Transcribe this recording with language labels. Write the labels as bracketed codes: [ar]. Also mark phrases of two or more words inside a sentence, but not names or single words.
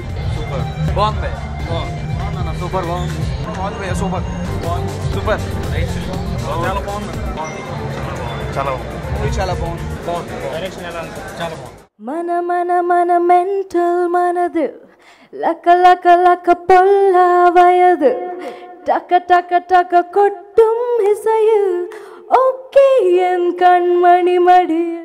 [te] సూపర్ బాగుంది. సూపర్ బాగుంది. బాగుంది. సూపర్ బాగుంది. సూపర్ చాలా బాగుంది. చాలా బాగుంది మూవీ. చాలా బాగుంది. బాగుంది. డైరెక్షన్ ఎలా ఉంది? చాలా బాగుంది. [ta] மன மன மன மெண்டல் மனது லக லக லக பொல்ல வயது டக்க டக்க டக்க கொட்டும் இசையில் ஓகே என் கண்மணி மடி